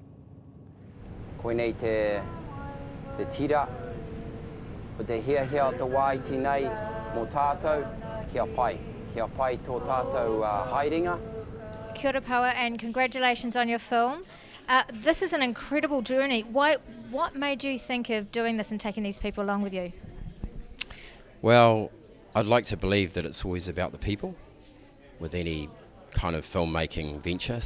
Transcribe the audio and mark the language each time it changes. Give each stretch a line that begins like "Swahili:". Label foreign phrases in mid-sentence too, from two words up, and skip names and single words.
Māori: Koinei te tira, o te hia o te wai tēnei mō tātou, kia pai tō tātou haerenga. Kia ora Paua,
English: and congratulations on your film. This is an incredible journey. What made you think of doing this and taking these people along with you? Well, I'd like to believe that it's always about the people with any kind of filmmaking venture.